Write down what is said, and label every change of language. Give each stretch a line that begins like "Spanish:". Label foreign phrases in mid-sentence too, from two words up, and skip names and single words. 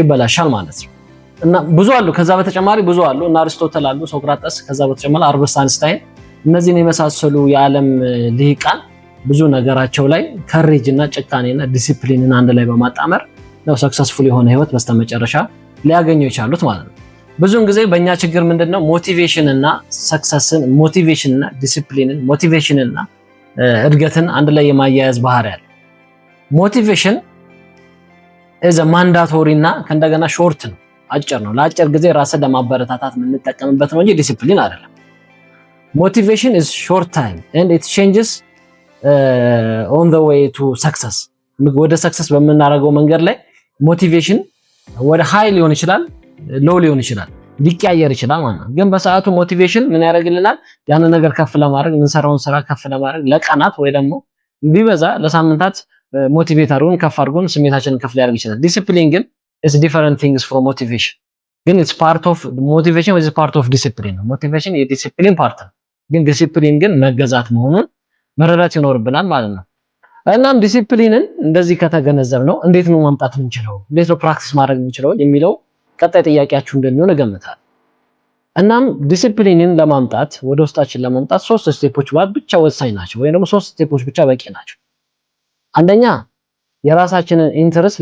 Amharic: ይበላሻል ማለት ነው። እና ብዙ አሉ፣ ከዛ በተጨማሪ ብዙ አሉ እና አሪስቶትል አሉ፣ ሶቅራጠስ፣ ከዛ በተጨማሪ አልበርት አንስታይን፣ እነዚህን የመሳሰሉ የዓለም ልሂቃን ብዙ ነገራቸው ላይ ከሬጅ እና ጭካኔና ዲሲፕሊንን አንድ ላይ በማጣመር ነው ሰክሰስፉል የሆነ ህይወት በስተመጨረሻ ሊያገኙ የቻሉት ማለት ነው። ብዙውን ጊዜ በእኛ ችግር ምንድነው ሞቲቬሽን እና ሰክሰስን፣ ሞቲቬሽን እና ዲሲፕሊንን፣ ሞቲቬሽን እና እድገትን አንድ ላይ የማያያዝ ባህሪ አለ። ሞቲቬሽን እዘ ማንዳቶሪ እና ከእንደገና ሾርት ነው፣ አጭር ነው። ለአጭር ጊዜ ራስን ለማበረታታት የምንጠቀምበት ነው እንጂ ዲሲፕሊን አይደለም።
English: ሞቲቬሽን is short time and it changes on the way to success።
Amharic: ወደ ሰክሰስ በምናደርገው መንገድ ላይ ሞቲቬሽን ወደ ሃይ ሊሆን ይችላል፣ ሎው ሊሆን ይችላል፣ ሊቀያየር ይችላል ማለት ነው። ግን በሰዓቱ ሞቲቬሽን ምን ያደርግልናል? ያንን ነገር ከፍ ለማድረግ የምንሰራውን ስራ ከፍ ለማድረግ ለቀናት ወይ ደግሞ ቢበዛ ለሳምንታት ሞቲቬት አድርጎን ከፍ አድርጎን ስሜታችንን ከፍ ሊያደርግ ይችላል። ዲሲፕሊን ግን
English: is different things from motivation።
Amharic: ግን
English: it's part of motivation is part of discipline
Amharic: ነው። ሞቲቬሽን የዲሲፕሊን ፓርት ነው። ግን ዲሲፕሊን ግን መገዛት መሆኑን መረዳት ይኖርብናል ማለት ነው። እናም ዲሲፕሊንን እንደዚህ ከተገነዘብ ነው እንዴት ነው ማምጣት የምንችለው፣ እንዴት ነው ፕራክቲስ ማድረግ የምንችለው የሚለው ቀጣይ ጥያቄያችሁ እንደሚሆን እገምታለሁ። እናም ዲሲፕሊንን ለማምጣት ወደ ውስጣችን ለማምጣት 3 ስቴፖች ብቻ ወሳኝ ናቸው፣ ወይ ደግሞ 3 ስቴፖች ብቻ በቂ ናቸው። አንደኛ የራሳችንን ኢንተረስት